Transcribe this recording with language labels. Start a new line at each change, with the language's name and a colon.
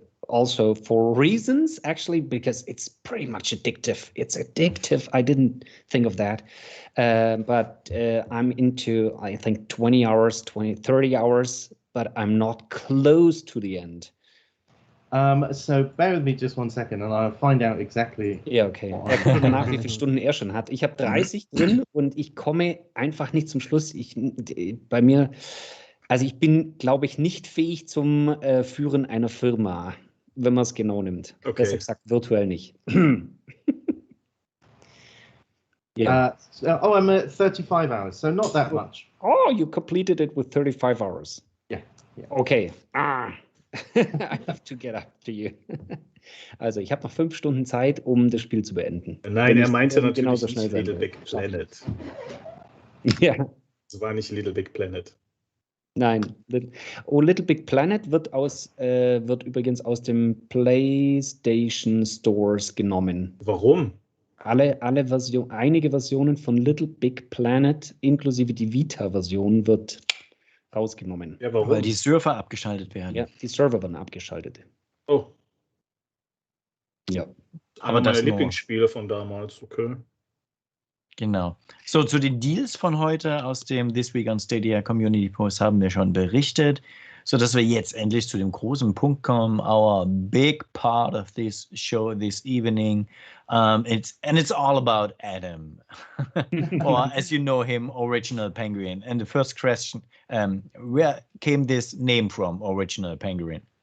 English: Also for reasons, actually, because it's pretty much addictive. It's addictive. I didn't think of that. But I'm into, I think, 20 hours, 30 hours, but I'm not close to the end. So bear with me just 1 second and I'll find out exactly.
German: Ja, okay. Er guckt danach, wie viele Stunden er schon hat. Ich habe 30 drin und ich komme einfach nicht zum Schluss. Bei mir, also ich bin, glaube ich, nicht fähig zum Führen einer Firma, wenn man es genau nimmt. Okay. Besser gesagt, virtuell nicht.
English: Yeah. I'm at 35 hours, so not that much. Oh, you completed it with 35 hours. Yeah. Okay. I have to get up to you.
German: Also, ich habe noch 5 Stunden Zeit, um das Spiel zu beenden. Nein, er meinte natürlich genauso nicht schnell sein Little will. Big Planet. Ja. Es war nicht Little Big Planet. Nein. Little Big Planet wird übrigens aus dem PlayStation Stores genommen. Warum? Einige Versionen von Little Big Planet, inklusive die Vita-Version, wird rausgenommen. Ja, warum? Weil die Server abgeschaltet werden. Ja, die Server werden abgeschaltet. Oh. Ja. Aber das meine nur. Lieblingsspiele von damals, okay. Genau. So, zu den Deals von heute aus dem This Week on Stadia Community Post haben wir schon berichtet, sodass wir jetzt endlich zu dem großen Punkt kommen.
English: Our big part of this show this evening. It's all about Adam, or as you know him, OriginalPenguin. And the first question, where came this name from, OriginalPenguin?